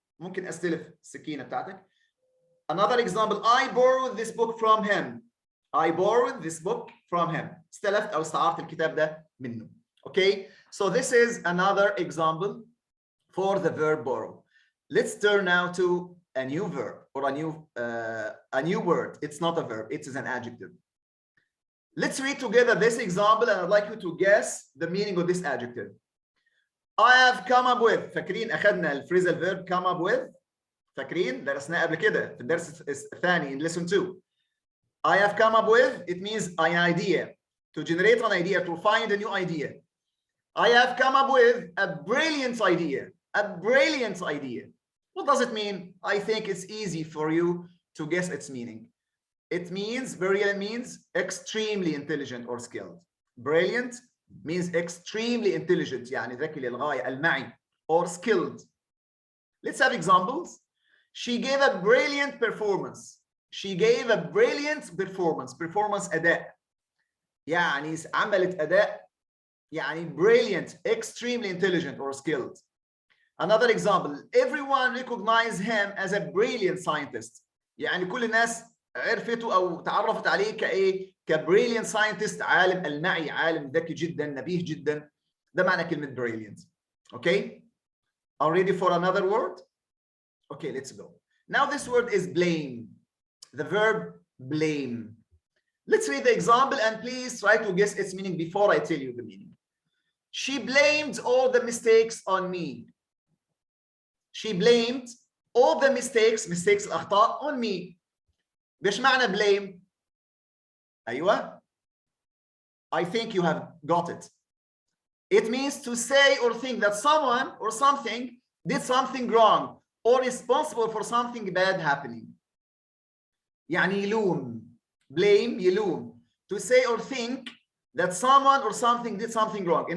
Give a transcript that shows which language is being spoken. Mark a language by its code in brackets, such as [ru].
[ar] ممكن استلف السكينة بتاعتك. [en] Another example, I borrowed this book from him. I borrowed this book from him. [ar] استلفت أو استعرت الكتاب ده منه. [en] Okay, so this is another example for the verb borrow. Let's turn now to a new verb or a new word. It's not a verb, it is an adjective. Let's read together this example and I'd like you to guess the meaning of this adjective. I have come up with. [ar] فاكرين أخذنا الفريزال [en] verb come up with؟ [ar] فاكرين درسناه قبل كده في الدرس الثاني [en] in lesson 2. I have come up with, it means an idea, to generate an idea, to find a new idea. I have come up with a brilliant idea. A brilliant idea. What does it mean? I think it's easy for you to guess its meaning. It means, brilliant means extremely intelligent or skilled. Brilliant means extremely intelligent, [ar] يعني ذكي للغاية، المعي, [en] or skilled. Let's have examples. She gave a brilliant performance. She gave a brilliant performance. [ar] Performance أداء. يعني عملت أداء يعني [en] brilliant, extremely intelligent or skilled. Another example, everyone recognized him as a brilliant scientist. [ar] يعني كل الناس عرفته أو تعرفت عليه كإيه؟ كبريليانت ساينتست، عالم المعي، عالم ذكي جدا، نبيه جدا. ده معنى كلمة brilliant. [en] Okay? Are you ready for another word? Okay, let's go. Now this word is blame. The verb blame. Let's read the example and please try to guess its meaning before I tell you the meaning. She blamed all the mistakes on me. She blamed all the mistakes الأخطاء on me. [ar] بيش معنى blame؟ أيوة. [en] I think you have got it. It means to say or think that someone or something did something wrong or responsible for something bad happening. [ar] يعني يلوم. Blame يلوم. [en] To say or think that someone or something did something wrong.